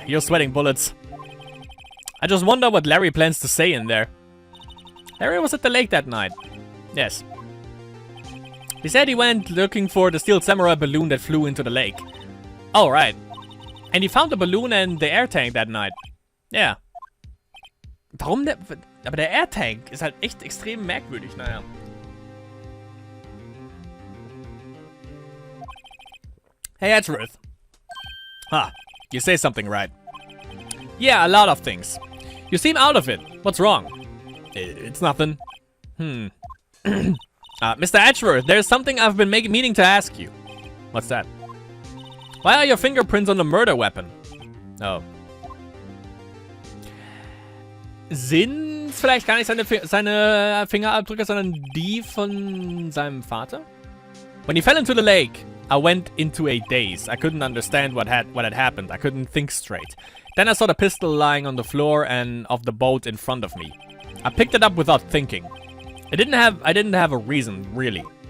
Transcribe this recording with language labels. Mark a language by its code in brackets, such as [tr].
[en] You're sweating bullets. I just wonder what Larry plans to say in there. Larry was at the lake that night. Yes. He said he went looking for the steel samurai balloon that flew into the lake. Oh, right. And he found the balloon and the air tank that night. [de] Yeah. Warum der... Aber der Air Tank ist halt echt extrem merkwürdig, naja. [en] Hey, Edgeworth. Huh. You say something right. Yeah, a lot of things. You seem out of it. What's wrong? It's nothing. Mr. Edgeworth, there's something I've been meaning to ask you. What's that? Why are your fingerprints on the murder weapon? Oh. [de] Sind vielleicht gar nicht seine Fingerabdrücke, sondern die von seinem Vater? [en] When he fell into the lake, I went into a daze. I couldn't understand what had happened. I couldn't think straight. Then I saw the pistol lying on the floor and of the boat in front of me. I picked it up without thinking. I didn't have a reason, really.